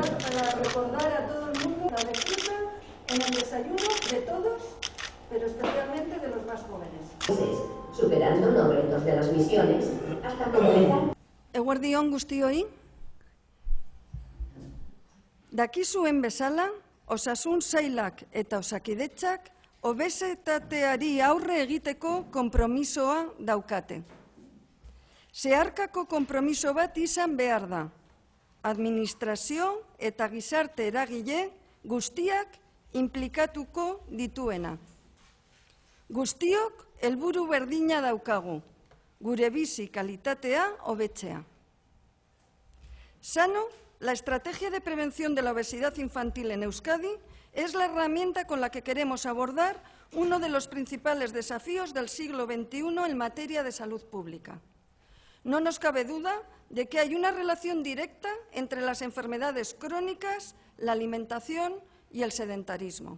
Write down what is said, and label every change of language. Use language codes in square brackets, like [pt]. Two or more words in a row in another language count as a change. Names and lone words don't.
[es] para recordar a todo el mundo la lectura en el desayuno de todos, pero especialmente de los más jóvenes. Superando los retos de las misiones hasta completar. [eu] Eguerdi on guztioi. Dakizuen bezala, osasun sailak eta osakidetzak obesitateari aurre egiteko konpromisoa daukate. Zeharkako konpromiso bat izan behar da. Administrazio eta gizarte eragile guztiak inplikatuko dituena. Guztiok helburu berdina daukagu, gure bizi kalitatea hobetzea. [es] Sano, la estrategia de prevención de la obesidad infantil en Euskadi es la herramienta con la que queremos abordar uno de los principales desafíos del siglo XXI en materia de salud pública. No nos cabe duda de que hay una relación directa entre las enfermedades crónicas, la alimentación y el sedentarismo.